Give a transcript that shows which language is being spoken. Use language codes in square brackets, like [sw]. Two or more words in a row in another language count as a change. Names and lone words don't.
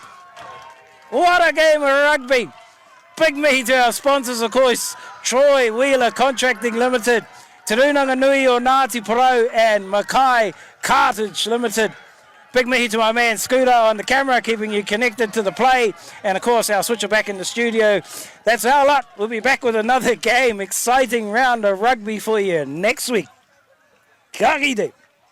[en] What a game of rugby. Big mihi to our sponsors, of course, Troy Wheeler Contracting Limited, Te Runanga Nui o Ngāti Porou and Mackay Cartage Limited. Big mihi to my man Scooter on the camera, keeping you connected to the play. And of course, our switcher back in the studio. That's our lot. We'll be back with another game. Exciting round of rugby for you next week. [mi] Ka kite.